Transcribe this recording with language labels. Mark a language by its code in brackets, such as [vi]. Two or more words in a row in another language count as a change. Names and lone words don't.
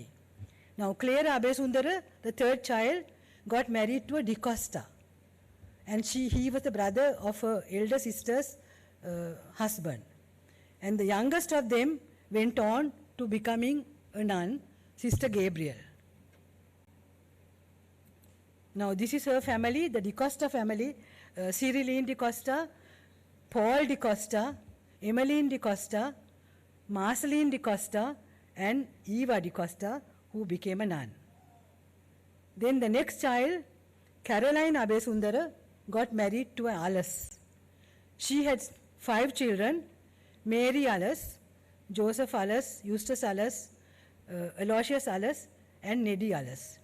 [en] Now, Clara Abeyesundere, the 3rd child, got married to a DaCosta, and he was the brother of her elder sister's husband. And the youngest of them went on to becoming a nun, Sister Gabriel. Now, this is her family, the DaCosta family, Cyriline DaCosta, Paul DaCosta, Emmeline DaCosta, Marceline DaCosta, and Eva DaCosta, who became a nun. Then the next child, Caroline Abeyesundere, got married to an Alice. She had 5 children: Mary Alice, Joseph Alice, Eustace Alice, Aloysius Alice, and Neddy Alice.